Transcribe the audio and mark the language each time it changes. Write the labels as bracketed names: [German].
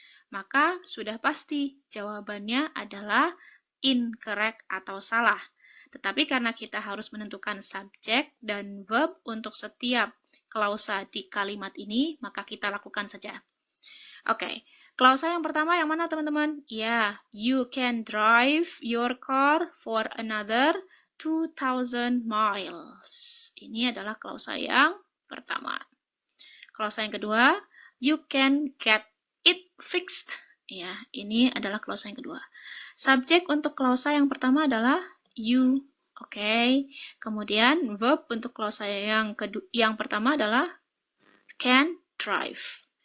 [Indonesian] Maka sudah pasti jawabannya adalah incorrect atau salah. Tetapi karena kita harus menentukan subjek dan verb untuk setiap klausa di kalimat ini, maka kita lakukan saja. Oke. Klausa yang pertama yang mana, teman-teman? Ya, [English] you can drive your car for another 2,000 miles. [Indonesian] Ini adalah klausa yang pertama. Klausa yang kedua, [English] you can get it fixed. [Indonesian] Ya, ini adalah klausa yang kedua. Subjek untuk klausa yang pertama adalah you. Oke. Kemudian verb untuk klausa yang pertama adalah can drive.